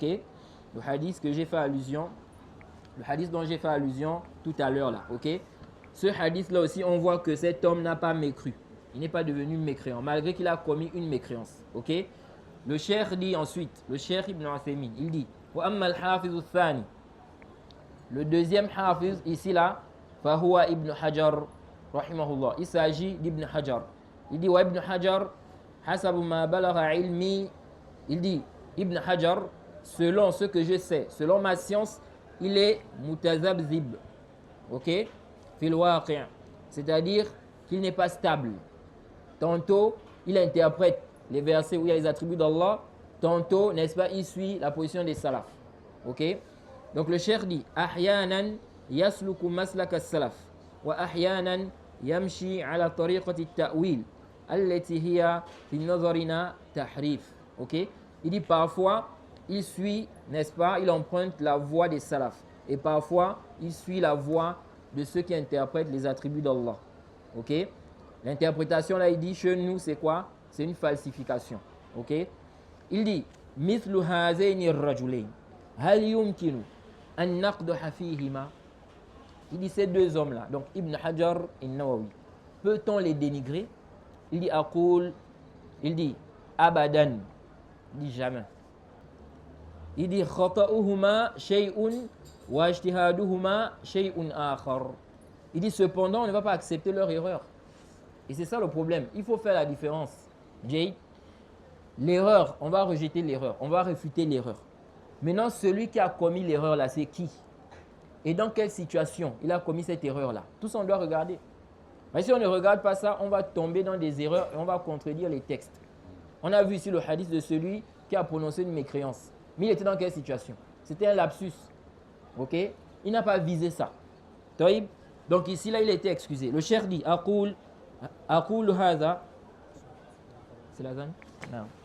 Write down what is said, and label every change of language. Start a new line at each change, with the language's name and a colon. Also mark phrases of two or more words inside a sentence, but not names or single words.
French: Le hadith que j'ai fait allusion, le hadith dont j'ai fait allusion tout à l'heure là. Ok? Ce hadith-là aussi, on voit que cet homme n'a pas mécru. Il n'est pas devenu mécréant, malgré qu'il a commis une mécréance. Ok? Le cheikh dit ensuite, le cheikh Ibn Uthaymin, il dit
Arabic: وأما الحافظ الثاني.
French: Le deuxième hafiz, ici là, fahuwa Ibn Hajar, rahimahullah. Il s'agit d'Ibn Hajar. Il dit wa Ibn Hajar,
Arabic: حسب ما بلغ علمي.
French: Il dit, Ibn Hajar, selon ce que je sais, selon ma science, il est mutazabzib. Ok?
Arabic: في الواقع',
French: c'est-à-dire qu'il n'est pas stable. Tantôt, il interprète les versets où il y a les attributs d'Allah. Tantôt, n'est-ce pas, il suit la position des salaf. Ok? Donc le cheikh dit,
Arabic: أحيانا يسلك مسلك السلف وأحيانا يمشي على طريقة التأويل التي هي في نظرنا تحريف.
French: Ok? Il dit parfois, il suit, n'est-ce pas, il emprunte la voie des salafs. Et parfois, il suit la voie de ceux qui interprètent les attributs d'Allah. Ok? L'interprétation là, il dit, chez nous, c'est quoi? C'est une falsification. Ok? Il dit,
Arabic: مثل هذين رجلين هل يمكن أن نقدح فيهما.
French: Il dit, ces deux hommes-là, donc Ibn Hajar et Nawawi, peut-on les dénigrer? Il dit, aqul, il dit, abadan, il dit jamais. Il dit,
Arabic: خطؤهما شيء واجتهادهما شيء آخر.
French: Il dit, cependant, on ne va pas accepter leur erreur. Et c'est ça le problème. Il faut faire la différence. Jay, l'erreur, on va rejeter l'erreur, on va réfuter l'erreur. Maintenant, celui qui a commis l'erreur là, c'est qui? Et dans quelle situation il a commis cette erreur-là? Tout ça, on doit regarder. Mais si on ne regarde pas ça, on va tomber dans des erreurs et on va contredire les textes. On a vu ici le hadith de celui qui a prononcé une mécréance. Mais il était dans quelle situation? C'était un lapsus. Ok? Il n'a pas visé ça. Donc ici, là, il a été excusé. Le cheikh dit,
Arabic: أقول هذا.
French: C'est la zone? Non.